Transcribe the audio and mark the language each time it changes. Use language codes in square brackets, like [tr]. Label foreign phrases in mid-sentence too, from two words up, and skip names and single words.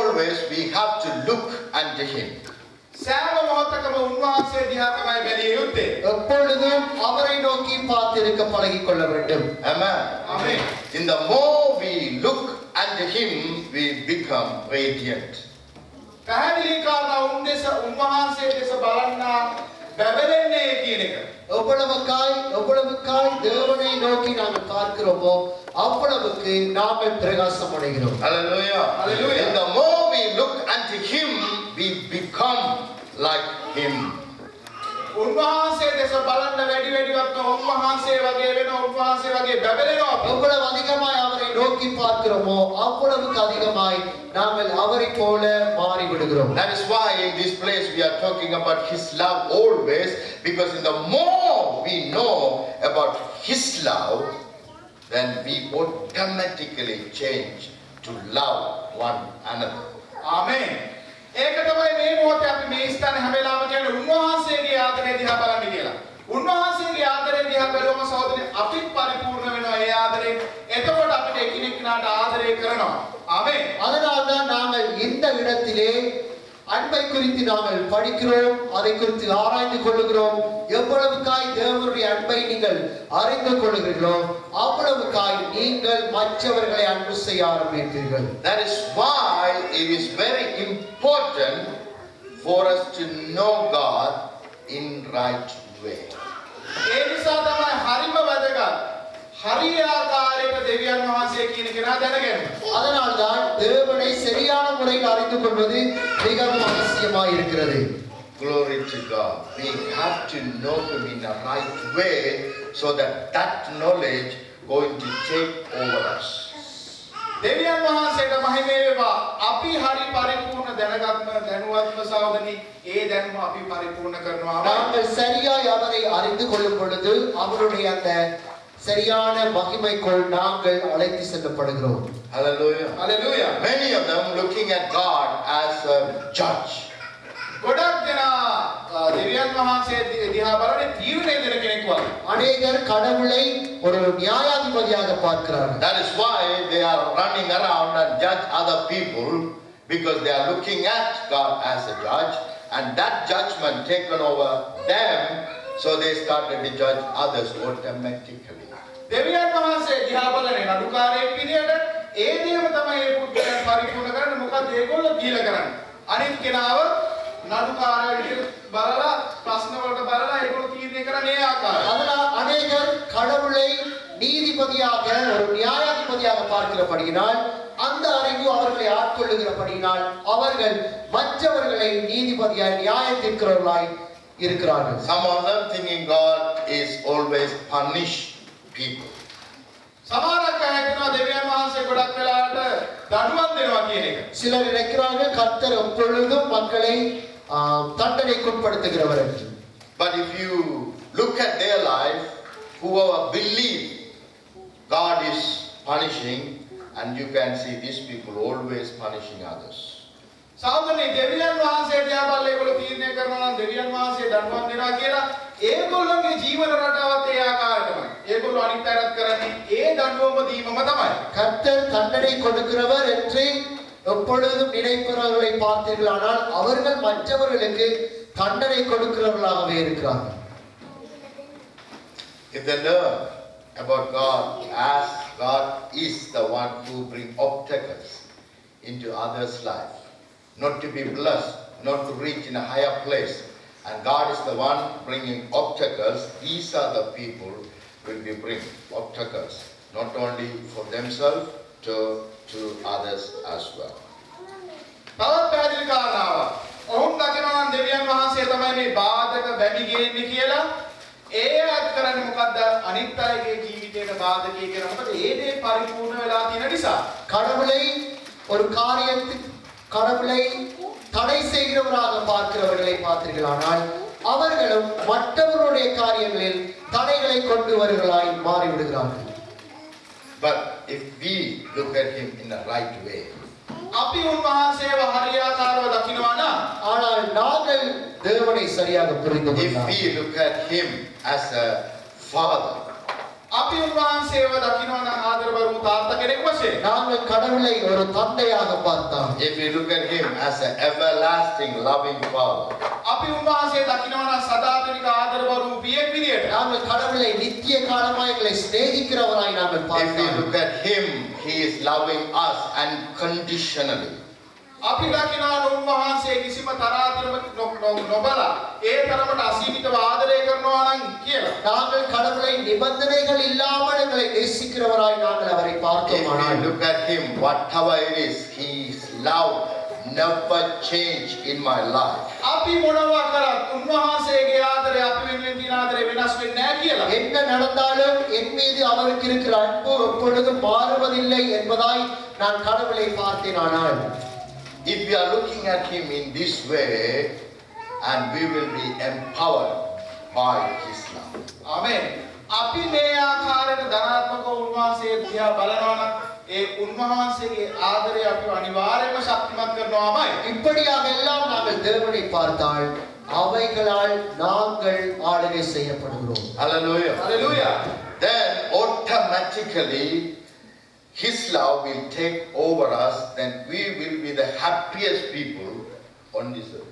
[en] always we have to look unto him. [si] සෑම මොහොතකම උන්වහන්සේ දිහා තමයි බැලිය යුත්තේ. [ta] எப்பொழுதும் அவரை நோக்கி பார்த்திருக்க பழகிக் கொள்ள வேண்டும். [en] Amen. Amen. In the more we look unto him, we become radiant. [si] පැහැදිලි කාරණා උන්වහන්සේ දෙස බලන්නා බැබලෙන්නේ කියන එක. [ta] எவ்வளவுக்காய் தேவனை நோக்கி நாங்கள் பார்க்கிறோமோ அவ்வளவுக்கு நாங்கள் பிரகாசம் அடைகிறோம். [en] Hallelujah. Hallelujah. In the more we look unto him, we become like him. [si] උන්වහන්සේ දෙස බලන්න වැඩිවත්ම උන්වහන්සේ වගේ වෙන උන්වහන්සේ වගේ බැබලෙනවා. [ta] எவ்வளவு அதிகமாய் அவரை நோக்கி பார்க்கிறோமோ அவ்வளவுக்கு அதிகமாய் நாங்கள் அவரை போல மாறி விடுகிறோம். [en] That is why in this place we are talking about his love always, because in the more we know about his love, then we automatically change to love one another. [si] ආමේන්. ඒක තමයි මේ මොහොතේ අපි මේ ස්ථානේ හැම වෙලාවම කියන්නේ උන්වහන්සේගේ ආදරය දිහා බලන්න කියලා. උන්වහන්සේගේ ආදරය දිහා බැලුවම සහෝදරනි අපිත් පරිපූර්ණ වෙනවා ඒ ආදරේ. එතකොට අපිට එකිනෙකාට ආදරය කරනවා. ආමේන්. [ta] அதனால்தான் நாங்கள் இந்த இடத்திலே அன்பை குறித்து நாங்கள் படிக்கிறோம், அதை குறித்து ஆராய்ந்து கொள்ளுகிறோம். எவ்வளவுக்காய் தேவனுடைய அன்பை நீங்கள் அறிந்து கொள்ளுகிறீர்களோ அவ்வளவுக்காய் நீங்கள் மற்றவர்களை அன்பு செய்ய ஆரம்பிப்பீர்கள். [en] That is why it is very important for us to know God in right way. [si] ඒ නිසා තමයි හරිම වැදගත්. හරියාකාරයට දෙවියන් වහන්සේ කියන කෙනා දැනගන්න. [ta] அதனால்தான் தேவனை சரியான முறையில் அறிந்து கொள்வது மிகவும் அவசியமாய் இருக்கிறது. [en] Glory to God. We have to know him in the right way so that knowledge going to take over us. [si] දෙවියන් වහන්සේට මහිමේ වේවා. අපි හරි පරිපූර්ණ දැනුවත්ම සහෝදරනි ඒ දැනුම අපි පරිපූර්ණ කරනවා. [ta] நாங்கள் சரியாய் அவரை அறிந்து கொள்ளும் பொழுது அவருடைய அந்த சரியான மகிமைக்குள் நாங்கள் அழைத்து செல்லப்படுகிறோம். [en] Hallelujah. Hallelujah. Many of them looking at God as a judge. [si] ගොඩක් දෙනා දෙවියන් වහන්සේ දිහා බලන්නේ තීරණය දෙන කෙනෙක් වගේ. [ta] அநேகர் கடவுளை ஒரு நியாயாதிபதியாக பார்க்கிறார்கள். [en] That is why they are running around and judge other people, because they are looking at God as a judge, and that judgment taken over them, so they started to judge others automatically. [si] දෙවියන් වහන්සේ දිහා බලන්නේ නඩුකාරයෙක් විදියට ඒ දේම තමයි මේ පුද්ගලයන් පරිපූර්ණ කරන්නේ. මොකද ඒගොල්ලෝ දීලා කරන්නේ. අනිත් කෙනාව නඩුකාරයෙක් විදියට බලලා ප්‍රශ්න වලට බලලා ඒගොල්ලෝ තීරණය කරන්නේ ඒ ආකාරයට. [ta] அதனால் அநேகர் கடவுளை நீதிபதியாக ஒரு நியாயாதிபதியாக பார்க்கிறபடியினால் அந்த அறிவு அவர்களை ஆட்கொள்ளுகிறபடியினால் அவர்கள் மற்றவர்களை நீதிபதியாய் நியாயம் தீர்க்கிறவர்களாய் இருக்கிறார்கள். [en] Some of them thinking God is always punish people. [si] සමහරක් අය හිතනවා දෙවියන් වහන්සේ ගොඩක් වෙලාවට දඬුවම් දෙනවා කියන එක. [ta] சிலர் நினைக்கிறார்கள் கர்த்தர் எப்பொழுதும் மக்களை தண்டனைக்குட்படுத்துகிறவர் என்று. [en] But if you look at their life, whoever believe God is punishing, and you can see these people always punishing others. [si] සාමාන්‍ය දෙවියන් වහන්සේ දිහා බලලා ඒගොල්ලෝ තීරණය කරනවා නම් දෙවියන් වහන්සේ දඬුවම් දෙනවා කියලා ඒගොල්ලෝගේ ජීවන රටාවත් ඒ ආකාරයටමයි. ඒගොල්ලෝ අනිත් අයත් කරන්නේ ඒ දඬුවම දීමම තමයි. [ta] கர்த்தர் தண்டனை கொடுக்கிறவர் என்று எப்பொழுதும் நினைப்பவர்களை பார்த்தீர்களானால் அவர்கள் மற்றவர்களுக்கு தண்டனை கொடுக்கிறவர்களாகவே இருக்கிறார்கள். [en] If they learn about God as God is the one who bring obstacles into others' life, not to be blessed, not to reach in a higher place, and God is the one bringing obstacles, these are the people will be bring obstacles, not only for themselves, to others as well. [si] තවත් පැහැදිලි කාරණාවක්. ඔවුන් දකිනවා නම් දෙවියන් වහන්සේ තමයි මේ බාධක වැඩි ගේන්නේ කියලා. ඒ අත් කරන්නේ මොකද්ද? අනිත් අයගේ ජීවිතේට බාධකයි කියලා. මොකද ඒ දේ පරිපූර්ණ වෙලා තියෙන නිසා. [ta] கடவுளை ஒரு கடவுளை தடை செய்கிறவராக பார்க்கிறவர்களை பார்த்தீர்களானால் அவர்களும் மற்றவர்களுடைய காரியங்களில் தடைகளை கொண்டு வருகிறாய் மாறிவிடுகிறார்கள். [en] But if we look at him in the right way, [si] අපි උන්වහන්සේව හරියාකාරව දකිනවා නම් [ta] ஆனால் நாங்கள் தேவனை சரியாக புரிந்து [en] if [ta] கொண்டால் [en] we look at him as a father, [si] අපි උන්වහන්සේව දකිනවා නම් ආදරවරු තාත්තා කෙනෙක් වශයෙන්. [ta] நாங்கள் கடவுளை ஒரு தந்தையாக பார்த்தால், [en] if we look at him as an everlasting loving father, [si] අපි උන්වහන්සේ දකිනවා නම් සදාතනික ආදරවරු පියෙක් විදියට. [ta] நாங்கள் கடவுளை நித்திய காலமாய் எங்களை சிநேகிக்கிறவராய் நாங்கள் [en] if we [ta] பார்த்தால், [en] look at him, he is loving us unconditionally. [si] අපි දකිනවා උන්වහන්සේ කිසිම තරාතිරමක් නොබලා ඒ තරමට අසීමිතව ආදරය කරනවා නම් කියලා. [ta] நாங்கள் கடவுளை நிபந்தனைகள் இல்லாமல் எங்களை நேசிக்கிறவராய் நாங்கள் அவரை [en] If we [ta] பார்த்தோமானால், [en] look at him, whatever it is, his love never change in my life. [si] අපි මොනවා කරත් උන්වහන්සේගේ ආදරය අපි වෙනුවෙන් තියෙන ආදරය වෙනස් වෙන්නේ නැහැ කියලා. [ta] என்ன நடந்தாலும் என் மீது அவருக்கு இருக்கிற அன்பு எப்பொழுதும் மாறுவதில்லை என்பதாய் நான் கடவுளை பார்த்தேனானால், [en] If we are looking at him in this way, and we will be empowered by his love. [si] ආමේන්. අපි මේ ආකාරයට ධනාත්මක උන්වහන්සේ දිහා බලනවා නම් ඒ උන්වහන්සේගේ ආදරය අපිව අනිවාර්යයෙන්ම ශක්තිමත් කරනවාමයි. [ta] இப்படியாக எல்லாம் நாங்கள் தேவனை பார்த்தால் அவைகளால் நாங்கள் ஆளுகை செய்யப்படுகிறோம். [en] Hallelujah. [si] හලෙලූයා. [en] Then automatically his love will take over us, then we will be the happiest people on this earth.